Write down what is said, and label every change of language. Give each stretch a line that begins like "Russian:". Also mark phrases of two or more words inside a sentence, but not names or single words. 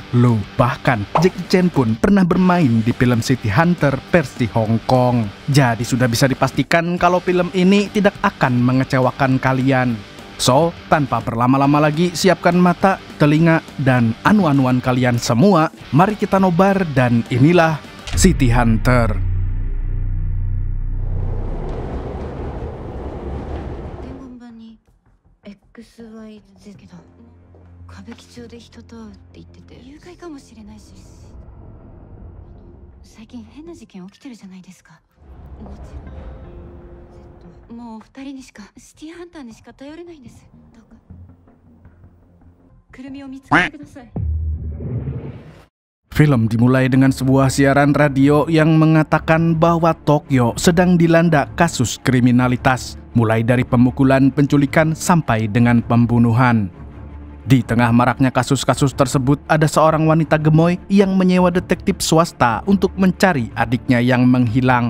Indonesian: Loh, bahkan Jackie Chan pun pernah bermain di film City Hunter versi Hong Kong. Jadi sudah bisa dipastikan kalau film ini tidak akan mengecewakan kalian. So, tanpa berlama-lama lagi, siapkan mata, telinga, dan anu-anuan kalian semua. Mari kita nobar dan inilah City Hunter.
Japanese: 歌舞伎町で人と会うって言ってて、誘拐かもしれないし、最近変な事件起きてるじゃないですか。もちろんもう二人にしか、シティハンターにしか頼れないんです。どうかくるみを見つけてください。
Indonesian: Film dimulai dengan sebuah siaran radio yang mengatakan bahwa Tokyo sedang dilanda kasus kriminalitas, mulai dari pemukulan, penculikan, sampai dengan pembunuhan. Di tengah maraknya kasus-kasus tersebut, ada seorang wanita gemoy yang menyewa detektif swasta untuk mencari adiknya yang menghilang.